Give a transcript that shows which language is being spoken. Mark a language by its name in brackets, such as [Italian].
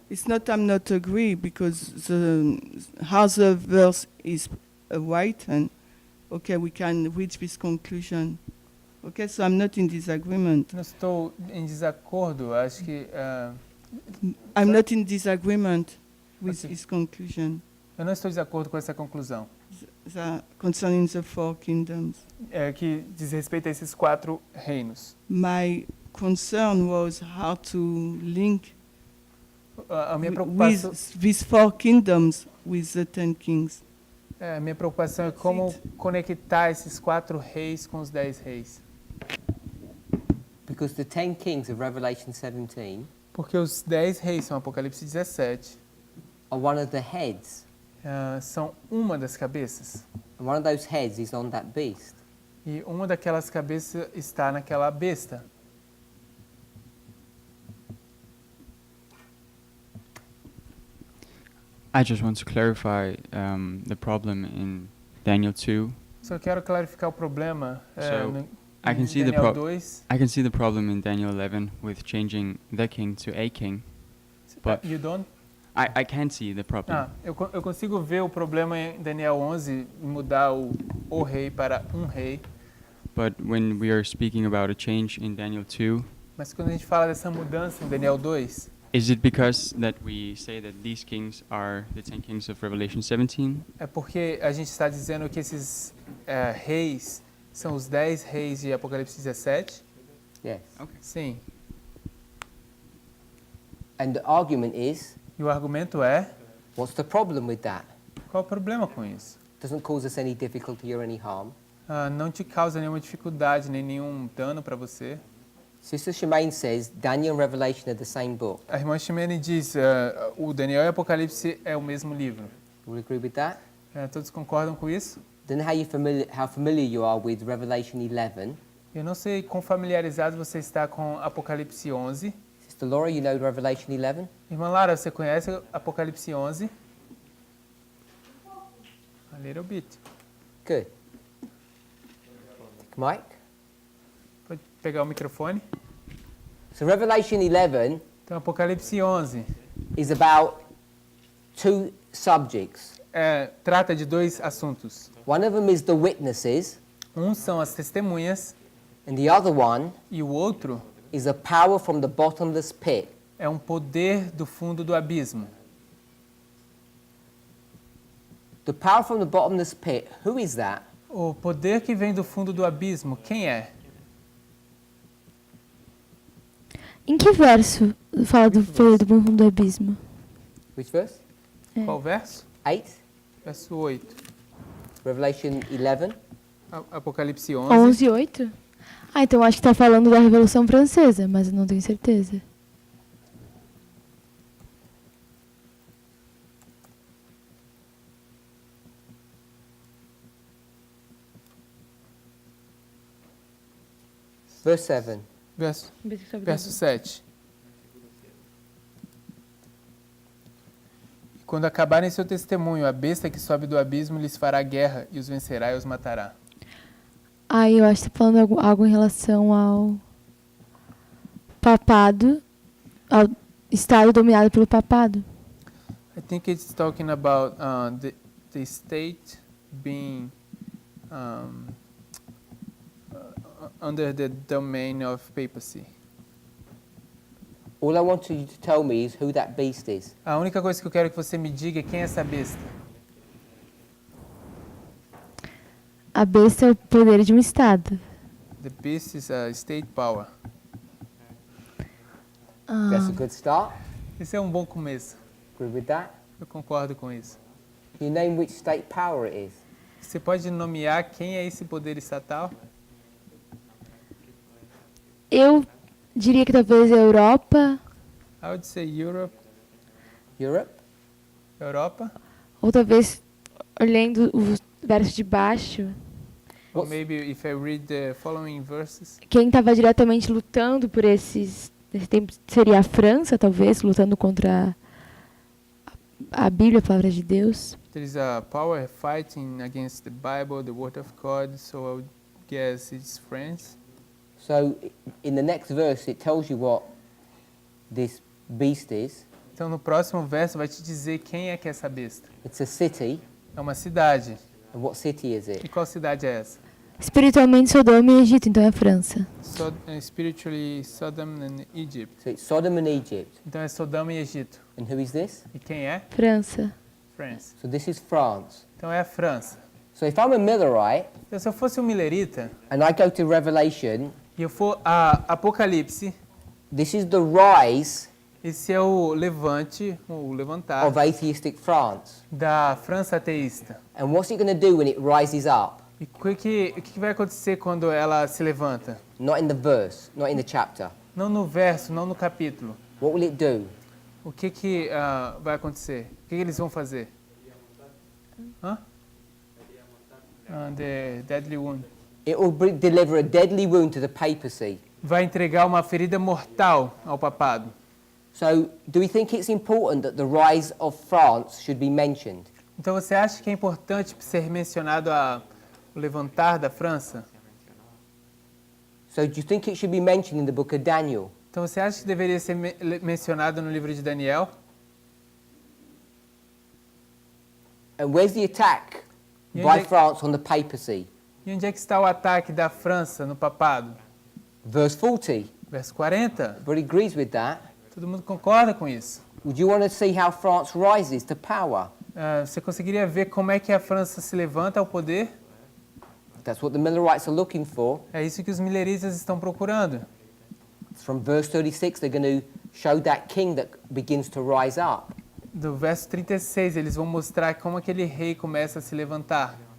[English] It's not I'm not agree because how the verse is written. Okay, we can reach this conclusion. Okay, so I'm not in disagreement. [Portuguese] Não estou em desacordo, acho que [English] I'm not in disagreement with Okay. his conclusion [Portuguese] eu não estou em desacordo com essa conclusão, [English] concerning the four kingdoms. [Portuguese] que diz respeito a esses 4 reinos. [English] My concern was how to link [Portuguese] A minha [English] with [Portuguese] preocupação, [English] these four kingdoms with the 10 kings. [Portuguese] a minha preocupação é como conectar esses 4 reis com os 10 reis. [English] Because the 10 kings of Revelation 17 [Portuguese] Porque os 10 reis são Apocalipse 17, [English] are one of the heads. [Portuguese] são uma das cabeças. [English] And one of those heads is on that beast. [Portuguese] E uma daquelas cabeças está naquela besta. [English] I just want to clarify the problem in Daniel 2. [Portuguese] Só quero clarificar o problema [English] So, [Portuguese] no, [English] I can [Portuguese] em [English] see the [Portuguese] Daniel [English] pro- [Portuguese] 2. [English] I can see the problem in Daniel 11 with changing the king to a king. But You don't? I can see the problem. [Portuguese] Eu consigo ver o problema em Daniel 11 em mudar o rei para um rei. [English] But when we are speaking about a change in Daniel 2, [Portuguese] Mas quando a gente fala dessa mudança em Daniel 2, [English] is it because that we say that these kings are the 10 kings of Revelation 17? [Portuguese] é porque a gente está dizendo que esses reis são os 10 reis de Apocalipse 17? [English] Yes. [Portuguese] Sim. [English] And the argument is, [Portuguese] E o argumento é, [English] what's the problem with that? [Portuguese] qual o problema com isso? [English] Doesn't cause us any difficulty or any harm. [Portuguese] Não te causa nenhuma dificuldade, nem nenhum dano para você. [English] Sister Shemaine says Daniel and Revelation are the same book. [Portuguese] A irmã Ximene diz, o Daniel e Apocalipse é o mesmo livro. [English] You will agree with that? [Portuguese] Todos concordam com isso? [English] Don't know how familiar you are with Revelation 11. [Portuguese] Eu não sei quão familiarizado você está com Apocalipse 11. [English] Sister Laura, you know Revelation 11? [Portuguese] Irmã Lara, você conhece Apocalipse 11? [English] A little bit. Good. Mike? [Portuguese] Pode pegar o microfone. [English] So Revelation 11 [Portuguese] Então, Apocalipse 11 [English] is about 2 subjects. [Portuguese] trata de 2 assuntos. [English] One of them is the witnesses, [Portuguese] Um são as testemunhas [English] and the other one [Portuguese] e o outro [English] is a power from the bottomless pit. [Portuguese] é um poder do fundo do abismo. [English] The power from the bottomless pit, who is that? [Portuguese] O poder que vem do fundo do abismo, quem é? Em que verso fala do poder do fundo do abismo? [English] Which verse? [Portuguese] Qual verso? 8? Verso 8. [English] Revelation 11? [Portuguese] Apocalipse 11. 11 e 8? Ah, então acho que está falando da Revolução Francesa, mas eu não tenho certeza. [English] Verse 7. [Portuguese] Verso 7. E quando acabarem seu testemunho, a besta que sobe do abismo lhes fará guerra e os vencerá e os matará. Aí eu acho que tá falando algo em relação ao papado, ao estado dominado pelo papado. [English] I think it's talking about the state being under the domain of papacy. All I want you to tell me is who that beast is. [Portuguese] A única coisa que eu quero que você me diga é quem é essa besta. A besta é o poder de um estado. [English] The beast is a state power. That's a good start. [Portuguese] Esse é um bom começo. [English] Agree with that? [Portuguese] Eu concordo com isso. [English] Can you name which state power it is? [Portuguese] Você pode nomear quem é esse poder estatal? Eu diria que talvez a Europa, [English] I would say Europe. Europe? [Portuguese] Europa. ou talvez, olhando o verso de baixo, [English] Or maybe if I read the following verses. [Portuguese] quem estava diretamente lutando por nesse tempo seria a França, talvez, lutando contra a Bíblia, a palavra de Deus. [English] There is a power fighting against the Bible, the Word of God, so I would guess it's France. So in the next verse it tells you what this beast is. [Portuguese] Então no próximo verso vai te dizer quem é que é essa besta. [English] It's a city. [Portuguese] É uma cidade. [English] And what city is [Portuguese] E [English] it? [Portuguese] qual cidade é essa? Espiritualmente, Sodoma e Egito, então é a França. [English] Spiritually Sodom and Egypt. So it's Sodom and Egypt. [Portuguese] Então é Sodoma e Egito. [English] And who is this? [Portuguese] E quem é? França. [English] France. So this is France. [Portuguese] Então é a França. [English] So if I'm a Millerite [Portuguese] Então, se eu fosse um milerita [English] and I go to Revelation, [Portuguese] e eu for a Apocalipse, [English] this is the rise [Portuguese] esse é o levante, o levantar [English] of atheistic France. [Portuguese] da França ateísta. [English] And what's it going to do when it rises up? [Portuguese] E o que vai acontecer quando ela se levanta? [English] Not in the verse, not in the chapter. [Portuguese] Não no verso, não no capítulo. [English] What will it do? [Portuguese] O que vai acontecer? O que eles vão fazer? Hã? [English] The deadly wound. It will deliver a deadly wound to the papacy. [Portuguese] Vai entregar uma ferida mortal ao papado. [English] So, do we think it's important that the rise of France should be mentioned? [Portuguese] Então você acha que é importante ser mencionado o levantar da França? [English] So, do you think it should be mentioned in the book of Daniel? [Portuguese] Então você acha que deveria ser mencionado no livro de Daniel? [English] And where's the attack Yeah, by they- France on the papacy? [Portuguese] E onde é que está o ataque da França no papado? [English] Verse 40. [Portuguese] Verso 40. [English] Everybody agrees with that. [Portuguese] Todo mundo concorda com isso. [English] Would you want to see how France rises to power? [Portuguese] Você conseguiria ver como é que a França se levanta ao poder? [English] That's what the Millerites are looking for. [Portuguese] É isso que os mileritas estão procurando. [English] From verse 36, they're going to show that king that begins to rise up. [Portuguese] Do verso 36, eles vão mostrar como aquele rei começa a se levantar.